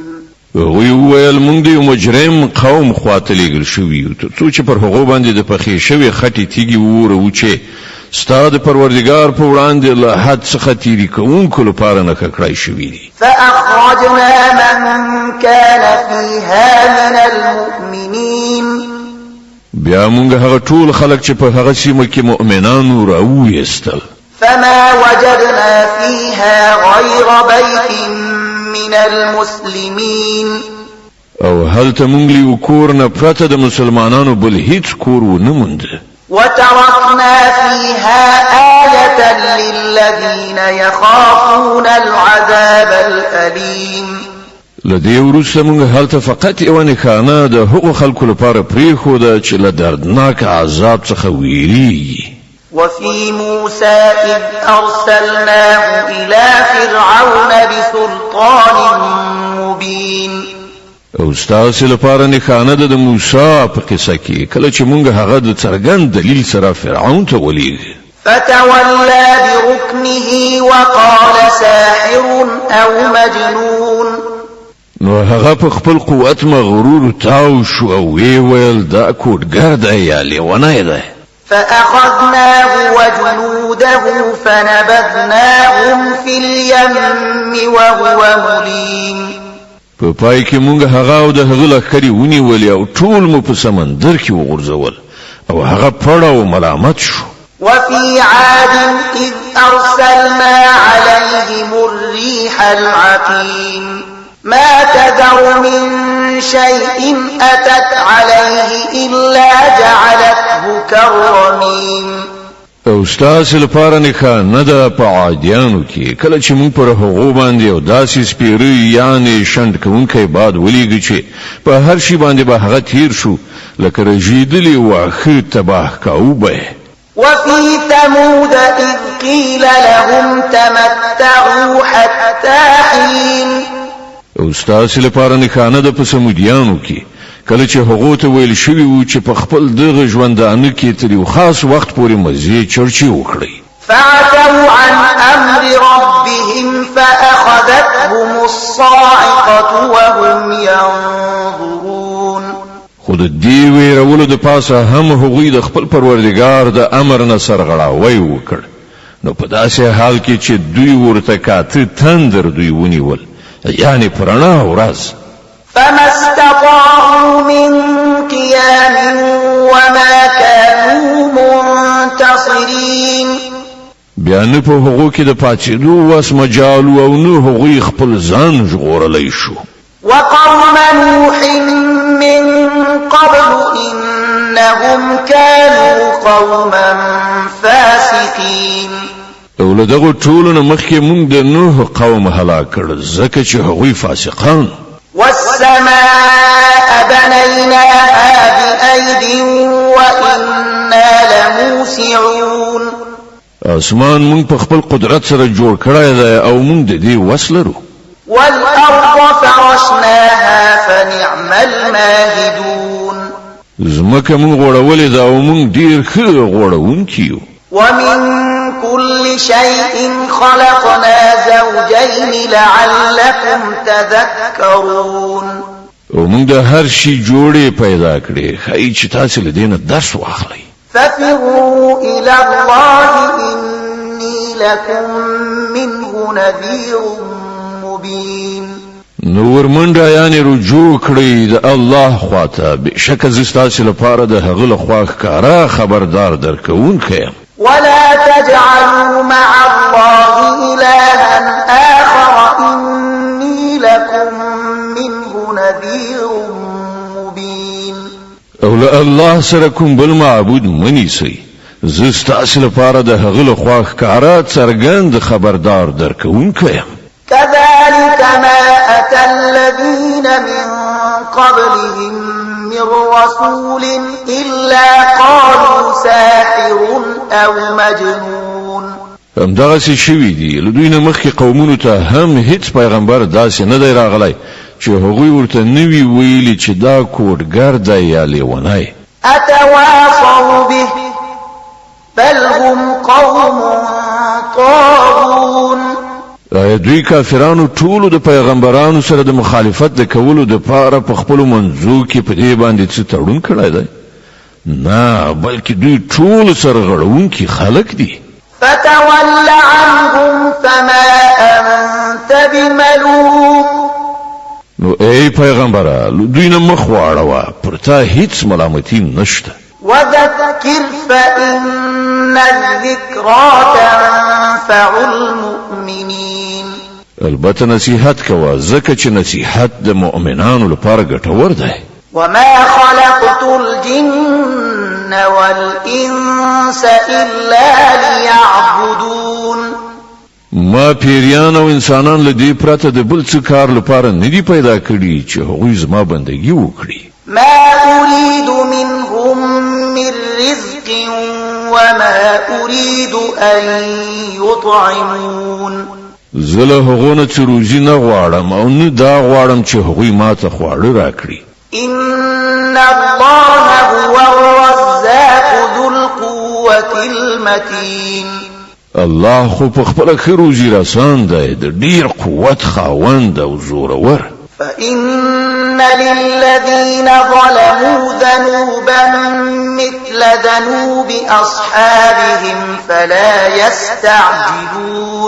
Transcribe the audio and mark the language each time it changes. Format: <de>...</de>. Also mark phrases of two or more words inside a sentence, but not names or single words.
<ps>هغوی وویل موږ د یو مجرم قوم خواته لیږل شوي یو تر څو چې پر هغو باندې د پخې شوې خټې تیږې وورو چې ستا د پروردګار په وړاندې له حد څخه تیري کوونکو لپاره نښه کړای شوي دي.</ps> <ar>فأخرجنا من كان فيها من المؤمنين.</ar> <ps>بیا موږ هغه ټول خلک چې په هغه سیمه کې مؤمنان راوویستل.</ps> <ar>فما وجدنا فيها غير بيت من المسلمين.</ar> <ps>او هلته موږ له یو کور نه پرته د مسلمانانو بل هیڅ کور ونه موند.</ps> <ar>وتركنا فيها آية للذين يخافون العذاب الأليم.</ar> <ps>لدې وروسته موږ هلته فقط یوه نښانه د هغو خلکو لپاره پرېښوده چې له دردناک عذاب څخه ویریږي.</ps> <ar>وفي موسى إذ أرسلناه إلى فرعون بسلطان مبين.</ar> <ps>او ستاسې لپاره نښانه ده د موسی په قصه کې کله چې موږ هغه د څرګند دلیل سره فرعون ته ولېږه.</ps> <ar>فتولى بركنه وقال ساحر أو مجنون.</ar> <ps>نو هغه په خپل قوت مغرور تاو شو او وی ویل دا کوډګر دی یا لیونی دی.</ps> <ar>فأخذناه وجنوده فنبذناهم في اليم وهو مليم.</ar> <ps>په پای کې موږ هغه او د هغه لښکرې ونیولې او ټول مو په سمندر کې وغورځول او هغه پړه او ملامت شو.</ps> <ar>وفي عاد إذ أرسلنا عليهم الريح العقيم ما تذر من شيء أتت عليه إلا جعلته كالرميم.</ar> <ps>او ستاسې لپاره نښانه ده په عادیانو کې کله چې موږ پر هغو باندې یو داسې سپیره یعنې شنډ کوونکی باد ولیږه چې په هر شي باندې به هغه تیر شو لکه رژېدلې واښه تباه کوو.</ps> <ar>وفي ثمود إذ قيل لهم تمتعوا حتى حين.</ar> <ps>او ستاسې لپاره نښانه ده په سمودیانو کې کله چې هغو ته ویل شوي وو چې په خپل دغه ژوندانه کې تر یو خاص وخت پورې مزې چرچې وکړئ.</ps> <ar>فعتوا عن أمر ربهم فأخذتهم الصاعقة وهم ينظرون.</ar> <ps>خو د دې ویرولو د پاسه هم هغوی د خپل پروردګار د امر نه سرغړاوی وکړ نو په داسې حال کې چې دوی ورته کاته تندر دوی ونیول یعنی پرانا ورځ</ps> <ar>فما استطاعوا من قيام وما كانوا منتصرين</ar> <ps>بیا نه په هغو کې د پاتېدو واس مجال او نه هغوی خپل ځان ژغورلی شو</ps> <ar>وقوم نوح من قبل إنهم كانوا قوما فاسقين</ar> <ps>او له دغو ټولو نه مخکې موږ د نوح قوم هلاک کړل ځکه چې هغوی فاسقان</ps> <ar>والسماء بنيناها بأيد وإنا لموسعون</ar> <ps>اسمان مونږ په خپل قدرت سره جوړ کړی دی او مونږ د دې وس لرو</ps> <ar>والأرض فرشناها فنعم الماهدون</ar> <ps>زمکه مونږ غوړولې ده او مونږ ډیر ښه غوړونکي یو</ps> <ar>ومن كل شيء خلقنا زوجين لعلكم تذكرون</ar> <ps>او مونږ د هر شي جوړې پیدا کړې ښایي چې تاسو له دې نه درس واخلئ</ps> <ar>ففروا إلى الله إني لكم منه نذير مبين</ar> <ps>نور منډه یعنی رجوع کړئ د الله خواته بشک زه ستاسو لپاره د هغه له خوا ښکارا خبردار درکوونکی یم</ps> <ar>ولا تجعلوا مع الله إلها آخر إني لكم منه نذير مبين</ar> <ps>او له الله سره کوم بل معبود منیسئ زه ستاسو لپاره د هغه له خوا ښکارا څرګند خبردار درکوونکی یم</ps> <ar>كذلك ما أتى الذين من قبلهم من رسول إلا قالوا ساحر أو مجنون</ar> <ps>همدغسې شوي دي له دوی نه مخکې قومونو ته هم هیڅ پیغمبر داسې نه دی راغلی چې هغوی ورته نه وي ویلي چې دا کوډګر دی یا لیونی</ps> <ar>أتواصوا به بل هم قوم طاغون</ar> <ps>آیا دوی کافرانو ټولو د پیغمبرانو سره د مخالفت د کولو د پاره په خپل منځو کې په دې باندې څه تړون کړی دی نه بلکې دوی ټول سره غړونکي خلک دي</ps> <ar>فتول عنهم فما أنت بملوم</ar> <ps>نو ای پیغمبره دوی نه مخ واړوه پر تا هیڅ ملامتي نشته</ps> <ar>وذكر فإن الذكرى تنفع المؤمنين</ar> <ps>البته نصیحت کوه ځکه چې نصیحت د مؤمنانو لپاره ګټور دی</ps> <ar>وما خلقت الجن والإنس إلا ليعبدون</ar> <ps>ما پیریان او انسانان له دې پرته د بل څه کار لپاره نه دي پیدا کړي چې هغوی زما بندګي وکړي</ps> <ar>ما أريد منهم من رزق وما أريد أن يطعمون</ar> <ps>زله هغونه چې روزي نه غواړم او نه دا غواړم چې هغوی ما ته خواړه راکړي</ps> <ar>إن الله هو الرزاق ذو القوة المتين</ar> <ps>الله خو په خپل ښه روزي رسان دی د ډیر قوت خاوند او زورور</ps> <ar>فإن للذين ظلموا ذنوبا مثل ذنوب أصحابهم فلا يستعجلون</ar>